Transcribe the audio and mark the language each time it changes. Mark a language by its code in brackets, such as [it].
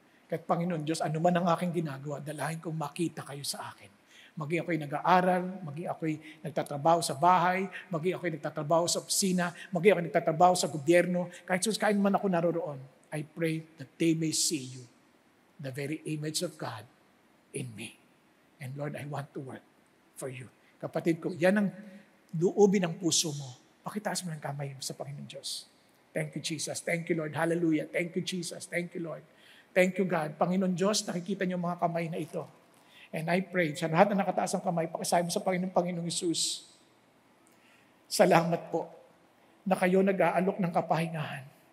[tl] Kahit Panginoon Diyos, ano man ang aking ginagawa, dalahin kong makita kayo sa akin. Maging ako'y nag-aaral, maging ako'y nagtatrabaho sa bahay, maging ako'y nagtatrabaho sa opisina, maging ako'y nagtatrabaho sa gobyerno, kahit man ako naroroon, [en] I pray that they may see you, the very image of God in me. And Lord, I want to work for you. [tl] Kapatid ko, yan ang luobin ng puso mo. Pakitaas mo ng kamay sa Panginoon Diyos. [en] Thank you, Jesus. Thank you, Lord. Hallelujah. Thank you, Jesus. Thank you, Lord. Thank you, God. [tl] Panginoon Diyos, nakikita niyo mga kamay na ito. [en] And I pray, [tl] sa lahat na nakataas ang kamay, pakisabi mo sa Panginoong Isus, salamat po na kayo nag-aalok ng kapahingahan.